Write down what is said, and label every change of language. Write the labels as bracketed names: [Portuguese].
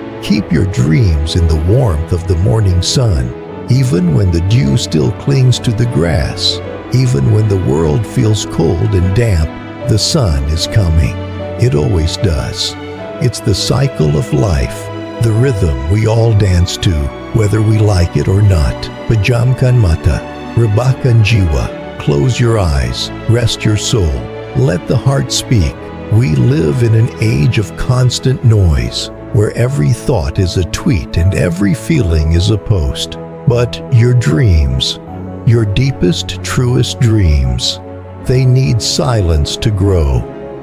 [English] Keep your dreams in the warmth of the morning sun, even when the dew still clings to the grass. Even when the world feels cold and damp, the sun is coming. It always does. It's the cycle of life, the rhythm we all dance to, whether we like it or not. [Indonesian] Pejamkan mata, rebahkan jiwa. [English] Close your eyes, rest your soul. Let the heart speak. We live in an age of constant noise, where every thought is a tweet and every feeling is a post. But your dreams, your deepest, truest dreams, they need silence to grow.